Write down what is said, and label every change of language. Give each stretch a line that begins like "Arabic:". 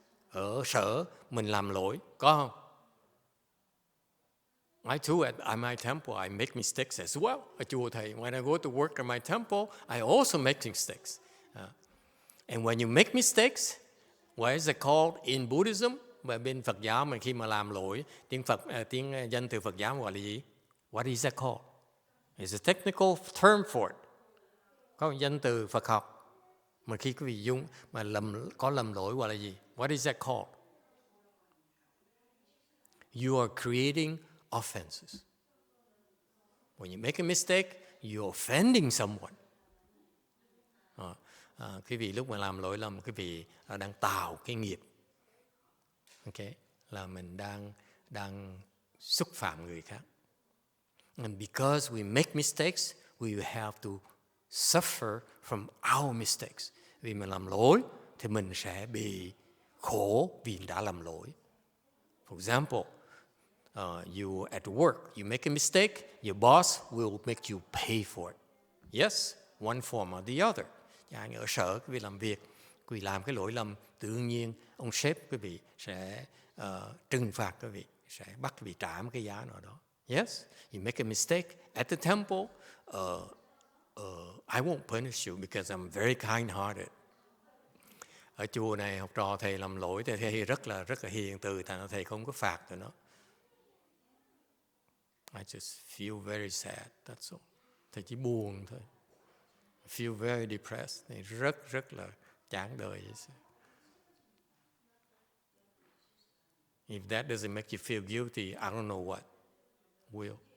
Vietnamese: Ở sở mình làm lỗi, có không?
English: I too, at my temple, I make mistakes as well.
Vietnamese: Ở chùa thầy,
English: when I go to work at my temple, I also make mistakes. And when you make mistakes, what is it called in Buddhism?
Vietnamese: Và bên Phật giáo mình khi mà làm lỗi, tiếng danh từ Phật giáo gọi là gì?
English: What is that called? It's a technical term for it.
Vietnamese: Có một danh từ Phật học mà khi quý vị dùng mà có lầm lỗi gọi là gì?
English: What is that called? You are creating offenses. When you make a mistake, you're offending someone.
Vietnamese: Quý vị lúc mà làm lỗi lầm, quý vị đang tạo cái nghiệp. Okay? Là mình đang xúc phạm người khác.
English: And because we make mistakes, we have to suffer from our mistakes.
Vietnamese: Vì mình làm lỗi thì mình sẽ bị khổ vì đã làm lỗi.
English: For example, You at work, you make a mistake, your boss will make you pay for it. Yes, one form or the other.
Vietnamese: Anh ở sở quý vị làm việc, quý vị làm cái lỗi lầm, tự nhiên ông sếp quý vị sẽ trừng phạt quý vị, sẽ bắt quý vị trả một cái giá nào đó.
English: Yes, you make a mistake at the temple. I won't punish you because I'm very kind-hearted.
Vietnamese: Ở chùa này học trò thầy làm lỗi thì thầy rất là hiền từ, thành ra thầy không có phạt tụi nó.
English: I just feel very sad, that's all.
Vietnamese: Thầy chỉ buồn thôi.
English: I feel very depressed.
Vietnamese: Thầy rất là chán đời.
English: If that doesn't make you feel guilty, I don't know what will.